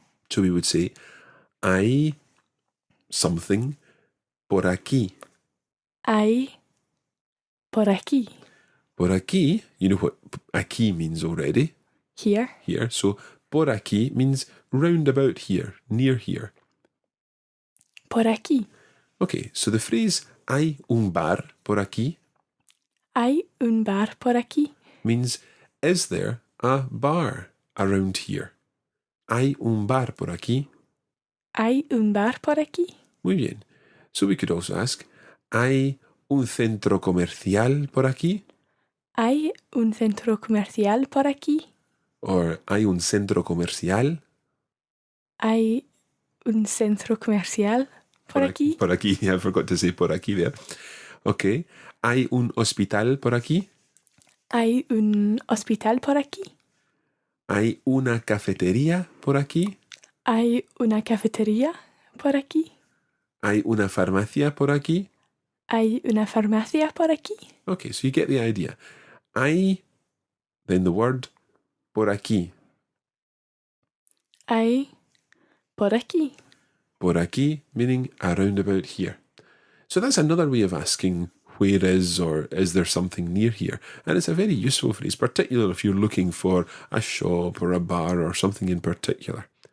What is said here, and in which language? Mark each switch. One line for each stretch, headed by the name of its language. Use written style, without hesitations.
English: So we would say, hay something
Spanish: por aquí. Hay por aquí. Por aquí,
English: you know what aquí means already? Here. Here. So por aquí means round about here, near here.
Spanish: Por aquí.
English: Okay, so the phrase
Spanish: hay un bar por aquí Hay un bar por aquí.
English: means, is there a bar around here?
Spanish: Hay un bar por aquí. Hay un bar por aquí. Muy bien.
English: So we could also ask,
Spanish: ¿hay un centro comercial por aquí? Hay un centro comercial por aquí. Or ¿hay un centro comercial? Hay un centro comercial por aquí. Por aquí.
English: I forgot to say
Spanish: por aquí
English: there. Okay.
Spanish: ¿Hay un hospital por aquí? Hay un hospital por aquí. ¿Hay una cafetería por aquí? Hay una cafetería por aquí. ¿Hay una farmacia por aquí? Hay una farmacia por aquí.
English: Okay, so you get the idea. Hay, then the word
Spanish: por aquí. Hay por aquí. Por aquí,
English: meaning around about here. So that's another way of asking where is or is there something near here. And it's a very useful phrase, particularly if you're looking for a shop or a bar or something in particular.